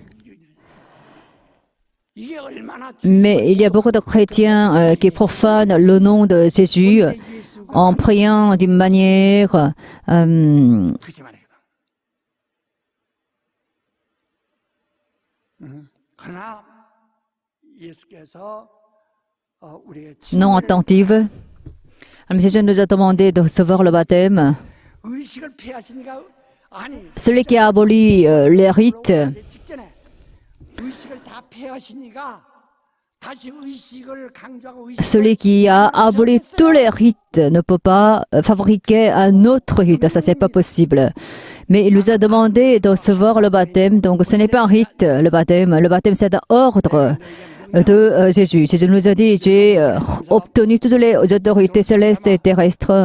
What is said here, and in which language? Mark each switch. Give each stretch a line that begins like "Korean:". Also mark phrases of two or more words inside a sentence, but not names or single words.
French: Mais il y a beaucoup de chrétiens qui profanent le nom de Jésus en priant d'une manière
Korean: 그러나 예수께서 우리의
French: Non attentive. Mais Jésus nous a demandé de recevoir le baptême.
Korean: 의식을 폐하시니까 아니
French: Celui qui a aboli les rites,
Korean: 직전에 의식을 다 폐하시니까 다시 의식을 강조하고
French: celui qui a aboli tous les rites ne peut pas fabriquer un autre rite. Ça, c'est pas possible. Mais il nous a demandé de recevoir le baptême. Donc, ce n'est pas un rite, le baptême. Le baptême, c'est un ordre de Jésus. Jésus nous a dit, j'ai obtenu toutes les autorités célestes et terrestres.